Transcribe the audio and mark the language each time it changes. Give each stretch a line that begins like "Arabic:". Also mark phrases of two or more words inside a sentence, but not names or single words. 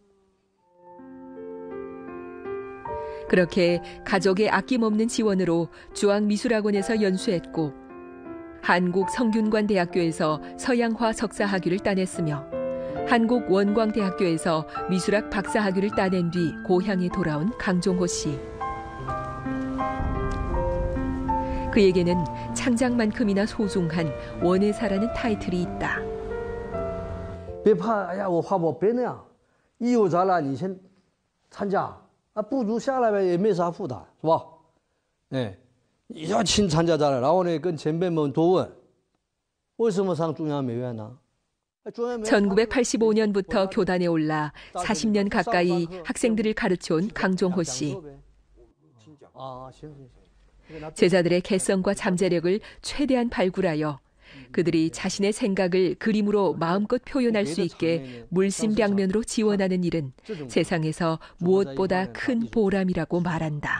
Korean: 그렇게 가족의 아낌없는 지원으로 중앙미술학원에서 연수했고 한국성균관대학교에서 서양화 석사학위를 따냈으며 한국원광대학교에서 미술학 박사학위를 따낸 뒤 고향에 돌아온 강종호 씨. 그에게는 창작만큼이나 소중한 원예사라는 타이틀이 있다.
Chinese: 别怕，哎呀，我画不别那样，一有展览你先参加，不如下来呗，也没啥负担，是吧？哎，你要亲参加展览，然后呢跟前辈们多问，为什么上中央美院呢？
Korean: 1985년부터 교단에 올라 40년 가까이 학생들을 가르쳐온 강종호 씨. 제자들의 개성과 잠재력을 최대한 발굴하여 그들이 자신의 생각을 그림으로 마음껏 표현할 수 있게 물심양면으로 지원하는 일은 세상에서 무엇보다 큰 보람이라고 말한다.